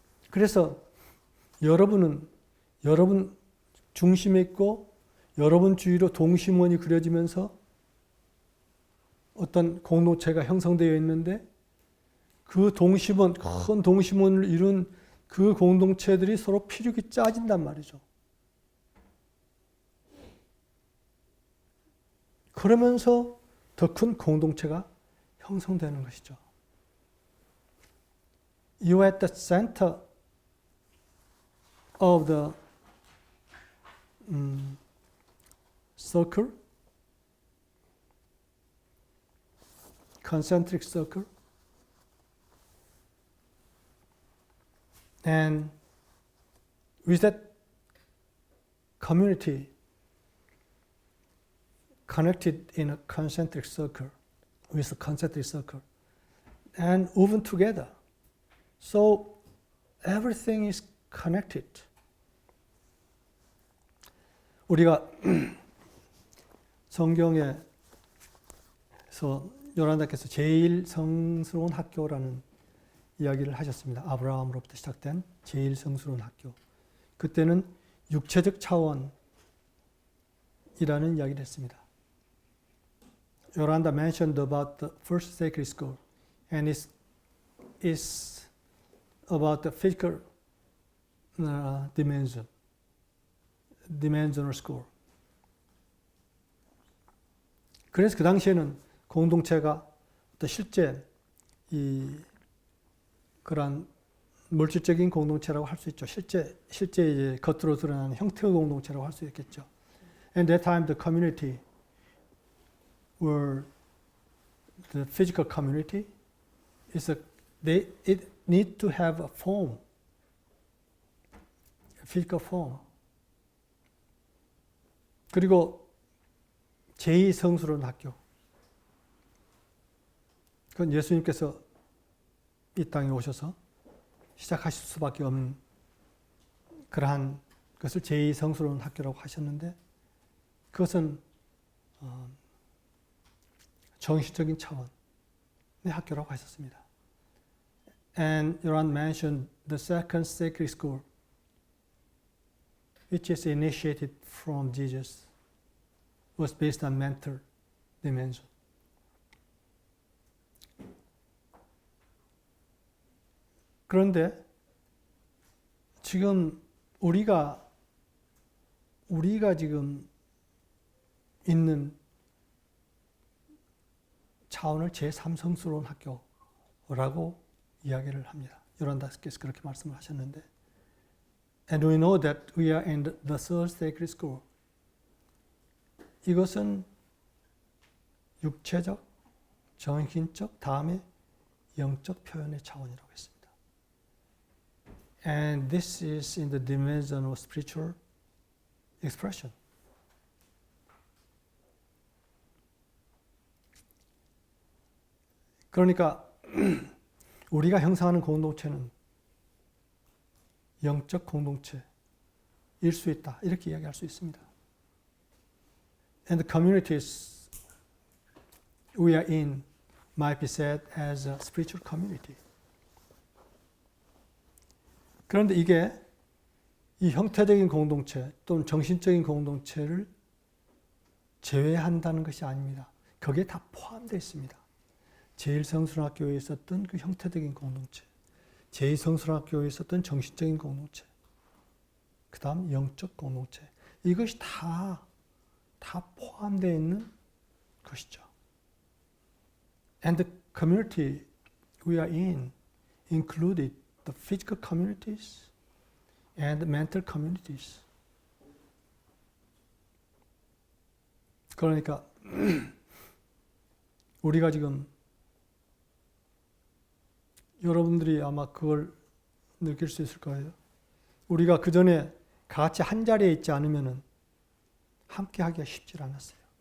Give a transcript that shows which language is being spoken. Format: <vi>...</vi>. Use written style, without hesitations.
<ko>그래서 여러분은 여러분 중심에 있고 여러분 주위로 동심원이 그려지면서 어떤 공동체가 형성되어 있는데 그 동심원, 큰 동심원을 이룬 그 공동체들이 서로 피륙이 짜진단 말이죠. 그러면서 더 큰 공동체가 형성되는 것이죠.</ko> <en>You are at the center of the circle, concentric circle, and with that community connected in a concentric circle, with a concentric circle, and woven together. So everything is connected.</en> <ko>우리가 성경에서 요란다께서 제일 성스러운 학교라는 이야기를 하셨습니다. 아브라함으로부터 시작된 제일 성스러운 학교. 그때는 육체적 차원이라는 이야기를 했습니다.</ko> <en>Yolanda mentioned about the first sacred school, and it's about the physical dimensional school.</en> <ko>그래서 그 당시에는 공동체가 또 실제 그러한 물질적인 공동체라고 할 수 있죠. 실제 이제 겉으로 드러나는 형태의 공동체라고 할 수 있겠죠.</ko> <en>And that time the community were the physical community it need to have a form, a physical form.</en> <ko>그리고 제2성스러운 학교. 그건 예수님께서 이 땅에 오셔서 시작하실 수밖에 없는 그러한 것을 제2성스러운 학교라고 하셨는데 그것은 정신적인 차원의 학교라고 하셨습니다.</ko> <en>And Yoran mentioned the second sacred school, which is initiated from Jesus, was based on mental dimension.</en> <ko>그런데 지금 우리가 지금 있는 차원을 제3성스러운 학교라고 이야기를 합니다. 요란다께서 그렇게 말씀을 하셨는데</ko> <en>And we know that we are in the third sacred school.</en> <ko>이것은 육체적, 정신적, 다음에 영적 표현의 차원이라고 했습니다.</ko> <en>And this is in the dimension of spiritual expression.</en> <ko>그러니까 우리가 형성하는 공동체는 영적 공동체일 수 있다. 이렇게 이야기할 수 있습니다.</ko> <en>And the communities we are in might be said as a spiritual community.</en> <ko>그런데 이게 이 형태적인 공동체 또는 정신적인 공동체를 제외한다는 것이 아닙니다. 거기에 다 포함되어 있습니다. 제1성수학교에 있었던 그 형태적인 공동체, 제2성수학교에 있었던 정신적인 공동체, 그 다음 영적 공동체, 이것이 다 포함되어 있는 것이죠.</ko> <en>And the community we are in included the physical communities and mental communities.</en> <ko>그러니까 우리가 지금 여러분들이 아마 그걸 느낄 수 있을 거예요. 우리가 그 전에 같이 한 자리에 있지 않으면은 함께 하기가 쉽지 않았어요.</ko>